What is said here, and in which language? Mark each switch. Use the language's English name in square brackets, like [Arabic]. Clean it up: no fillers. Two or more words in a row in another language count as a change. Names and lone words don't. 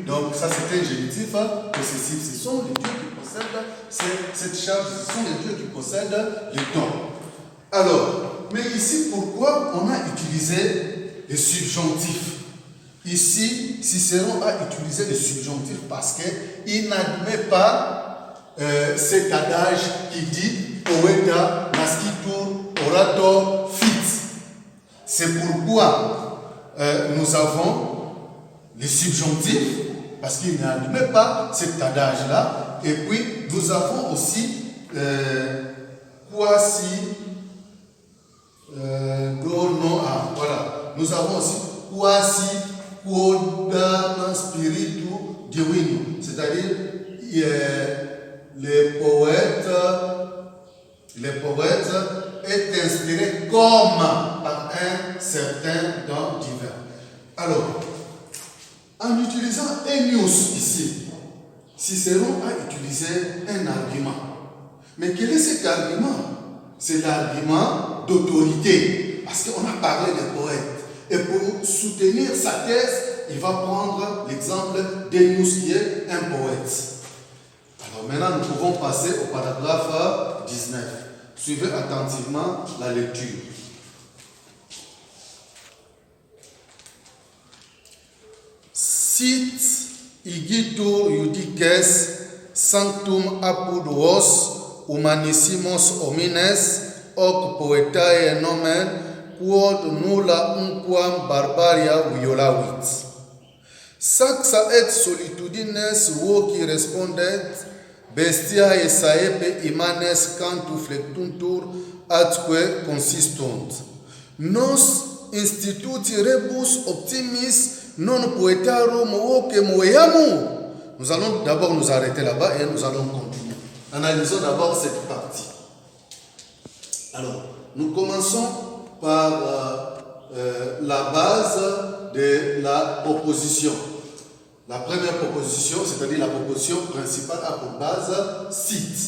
[French] Donc ça c'est un génitif possessif. Ce sont les dieux qui possèdent cette charge, ce sont les dieux qui possèdent les dons. Alors, mais ici, pourquoi on a utilisé les subjonctifs? Ici, Cicéron a utilisé le subjonctif parce qu'il n'admet pas cet adage qui dit [Latin] poeta nascitur orator fit. [French] C'est pourquoi nous avons les subjonctifs, parce qu'il n'admet pas cet adage-là. Et puis, nous avons aussi quasi nous avons aussi [Latin] quasi quodam spiritu divino, [French] c'est-à-dire les poètes est inspiré comme par un certain don divin. Alors, en utilisant Ennius ici, Cicéron a utilisé un argument. Mais quel est cet argument? C'est l'argument d'autorité. Parce qu'on a parlé des poètes. Et pour soutenir sa thèse, il va prendre l'exemple d'Ennius qui est un poète. Alors maintenant, nous pouvons passer au paragraphe 19. Suivez attentivement la lecture. [Latin] Sit igitur iudices sanctum apud vos humanissimos homines hoc poetae nomen quod nulla unquam barbaria violavit. Saxa et solitudines voci respondet bestiae saepe immanes cantu flectuntur atque consistunt. Nos instituti rebus optimis non poetarum voce moeamur. [French] Nous allons d'abord nous arrêter là-bas et nous allons continuer. Analysons d'abord cette partie. Alors, nous commençons par la base de la proposition. La première proposition, c'est-à-dire la proposition principale, a pour base sit.